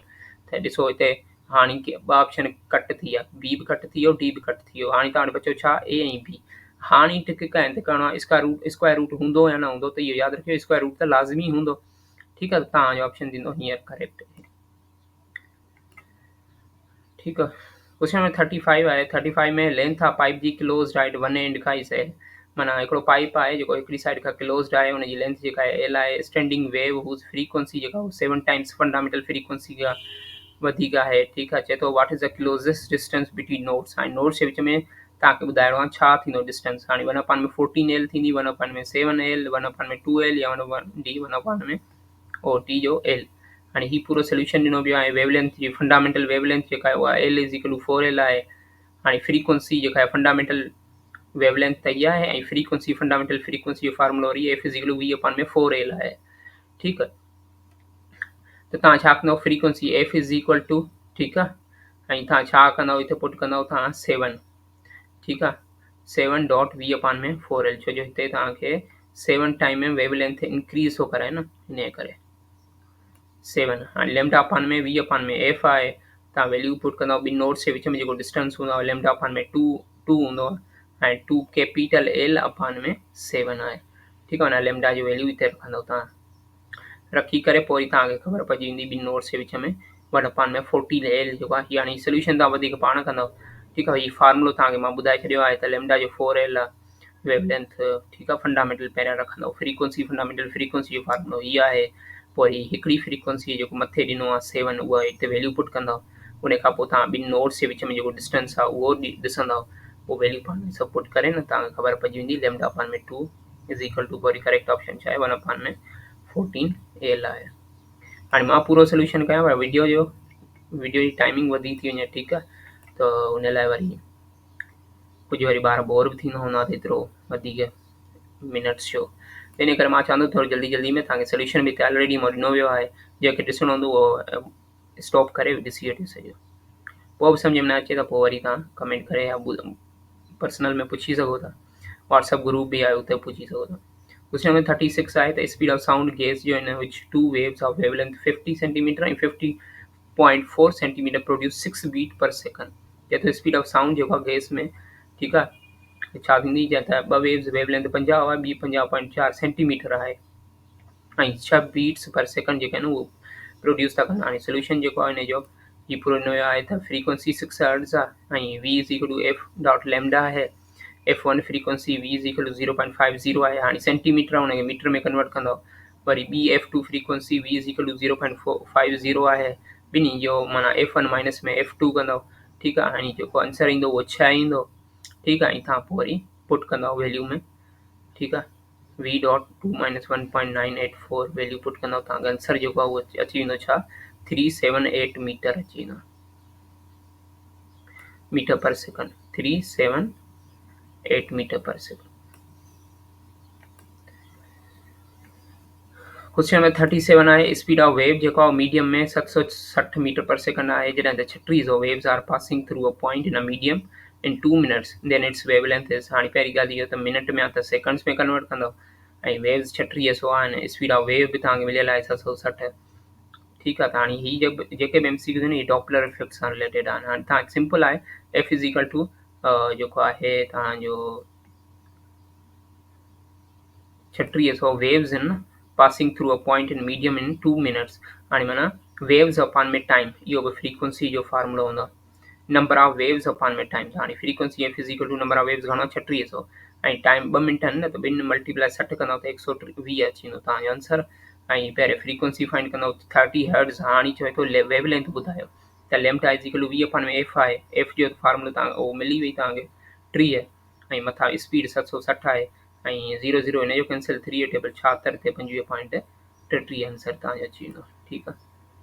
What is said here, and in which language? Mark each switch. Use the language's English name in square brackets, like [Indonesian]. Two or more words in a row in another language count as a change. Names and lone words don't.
[Sindhi] त ॾिसो हिते हाणे ॿ [English] option cut [Sindhi] थी विया, बी बि कट थी वियो, डी बि कट थी वियो। हाणे तव्हां वटि बचो छा, ए ऐं बी। हाणे टिक आहिनि त करिणो आहे [English] square root [Sindhi] हूंदो या न हूंदो, त इहो यादि रखियो [English] square root [Sindhi] त लाज़मी हूंदो, ठीकु आहे। त तव्हांजो ऑप्शन थींदो हींअर करेक्ट, ठीकु आहे। [English] question number 35 [Sindhi] आहे। 35 में [English] length of pipe [Sindhi] जी [English] close right one end [Sindhi] खां ई से, माना हिकिड़ो पाइप आहे जेको हिकिड़ी साइड खां क्लोज़्ड आहे, हुनजी लेंथ जेका आहे एल आहे। [English] standing wave whose frequency [Sindhi] जेका उहा [English] 7 times fundamental frequency [Sindhi] खां वधीक आहे, ठीकु आहे। चए थो [English] what is the closest distance between nodes. [Sindhi] हाणे नोड्स जे विच में तव्हांखे ॿुधाइणो आहे छा थींदो डिस्टेंस। हाणे 1/14 एल थींदी, 1/7 एल, 1/2 एल, या 1/d, 1/में ओ टी जो एल। हाणे ही पूरो सोल्यूशन ॾिनो वियो आहे। वेवलेंथ जी [English] fundamental wavelength [Sindhi] जेका आहे उहा [English] L is equal to 4l [Sindhi] आहे। हाणे फ्रीक्वेंसी जेका आहे [English] fundamental wavelength [Sindhi] त इहा आहे, ऐं [English] frequency fundamental frequency [Sindhi] जो फार्मूलो वरी [English] F is equal to v/4l [Sindhi] आहे, ठीकु आहे। त तव्हां छा कंदव, [English] frequency F is equal to, [Sindhi] ठीकु आहे, ऐं तव्हां छा कंदव हिते पुट कंदव तव्हां 7, ठीकु आहे। 7.v/4l, छो जो हिते तव्हांखे 7 टाइम में [English] wavelength increase [Sindhi] थो कराए न, हिन करे 7। हाणे लेमडा अपान में v/में एफ आहे। तव्हां [English] value put [Sindhi] कंदव ॿिनि नोड्स जे विच में जेको डिस्टेंस हूंदो आहे लेमडा अपान में 2 हूंदो आहे, ऐं 2 [English] capital L [Sindhi] अपान में 7 आहे, ठीकु आहे न। लेमडा जी वैल्यू हिते रखंदव तव्हां, रखी करे पोइ वरी तव्हांखे ख़बर पइजी वेंदी ॿिनि नोड्स जे विच में 1/14l जेको आहे। हीअ हाणे सोल्यूशन तव्हां वधीक पाण कंदव, ठीकु आहे। हीअ फार्मूलो तव्हांखे मां ॿुधाए छॾियो आहे। त लेमडा जो 4l आहे वेवलेंथ, ठीकु आहे। फंडामेंटल पहिरियां रखंदव, [English] frequency fundamental frequency [Sindhi] जो फार्मूलो हीअ आहे। पोइ हिकिड़ी फ्रीक्वेंसी जेको मथे ॾिनो आहे 7, उहा हिते [English] value put [Sindhi] कंदव। उन खां पोइ तव्हां ॿिनि नोड्स जे विच में जेको डिस्टेंस आहे उहो ॾिसंदव, उहो वैल्यू पाण में सभु पुट करे न तव्हांखे ख़बर पइजी वेंदी लेमडा अपान में 2 [English] is equal to, [Sindhi] वरी [English] correct option [Sindhi] छा आहे 1/14l आहे। हाणे मां पूरो सोल्यूशन कयां, पर वीडियो जी टाइमिंग वधी थी वञे, ठीकु आहे। त उन लाइ वरी कुझु वरी ॿार बोर बि थींदा हूंदा त एतिरो वधीक मिनट्स जो, इन करे मां चवंदो थोरो जल्दी में तव्हांखे सोल्यूशन बि हिते ऑलरेडी मां ॾिनो वियो आहे। जंहिंखे ॾिसणो हूंदो उहो स्टॉप करे ॾिसी वठी सॼो। पोइ बि सम्झ में न अचे त पोइ वरी तव्हां कमेंट करे या पर्सनल में पुछी सघो था। [English] WhatsApp group [Sindhi] भी आहे, उते पुछी सघो था। [English] question number 36 [Sindhi] आहे त [English] speed of sound gas जो in which 2 waves of wavelength 50 centimeter ऐं 50.4 centimeter produce 6 beat per second। [Sindhi] चए थो [English] speed of sound [Sindhi] जेको आहे गैस में, ठीकु आहे, छा थींदी, चए त ॿ [English] waves wavelength [Sindhi] 50 आहे, ॿी 50.4 सेंटीमीटर आहे, ऐं 6 [English] beats per second [Sindhi] जेके आहिनि उहो प्रोड्यूस था कनि। हाणे सोल्यूशन जेको आहे हिन जो हीउ पूरो ॾिनो वियो आहे त फ्रीक्वेंसी 6 हर्ट्ज़ आहे, ऐं [English] v is equal to F dot lambda [Sindhi] आहे। [English] f1 frequency v is equal to 0.50 आहे। [Sindhi] हाणे सेंटीमीटर हुनखे मीटर में कन्वर्ट कंदव। वरी ॿी [English] f2 frequency v is equal to 0.50 आहे। [Sindhi] ॿिन्ही जो माना f1 माइनस में f2 कंदव, ठीकु आहे। हाणे जेको आंसर ईंदो उहो 6 ईंदो, ठीकु आहे। ऐं तव्हां पोइ वरी पुट कंदव वैल्यू में, ठीकु आहे। [English] v dot 2 minus 1.984 value put [Sindhi] कंदव, तव्हांजो आंसर जेको आहे उहो अची वेंदो छा, 378 मीटर अची वेंदो, [English] meter per second, 378 meter per second. question number 37 [Sindhi] आहे [English] speed of wave [Sindhi] जेको आहे मीडियम में [English] 760 meter per second [Sindhi] आहे। जॾहिं त [English] chhatiz of waves are passing through a point in a medium in 2 minutes, then its wavelength is. [Sindhi] हाणे पहिरीं ॻाल्हि इहो त मिनट में आहे त सेकंड्स में कन्वर्ट कंदव, ऐं वेव्स 3600 आहिनि, [English] speed of wave [Sindhi] बि तव्हांखे मिलियल आहे 760, ठीकु आहे। त हाणे हीअ जेके बि MCQs आहिनि इहे [English] Doppler effect [Sindhi] सां रिलेटेड आहिनि। हाणे तव्हां सिंपल आहे [English] F is equal to [Sindhi] जेको आहे तव्हांजो 3600 वेव्स आहिनि [English] passing through a point in medium in 2 minutes. [Sindhi] हाणे माना वेव्स अपान में टाइम, इहो बि फ्रीक्वेंसी जो फार्मूलो हूंदो आहे, [English] number of waves [Sindhi] अपान में [English] टाइम। [Sindhi] हाणे [English] frequency F is equal to number of waves [Sindhi] घणो 3600, ऐं टाइम 2 मिनट आहिनि न, त 2 मल्टीप्लाई 60 कंदव त 120 अची वेंदो तव्हांजो आंसर। ऐं पहिरें [English] frequency find [Sindhi] कंदव 30 हर्ट्ज़। हाणे चवे थो वेवलेंथ ॿुधायो, त [English] lambda is equal to [Sindhi] v/में एफ आहे। एफ जो फार्मूलो तव्हां उहो मिली वई तव्हांखे 30, ऐं मथां स्पीड 760 आहे, ऐं 0 हिन जो कैंसिल, 3 टेबल 76 ते 25.33 आंसर तव्हांजो अची वेंदो, ठीकु आहे।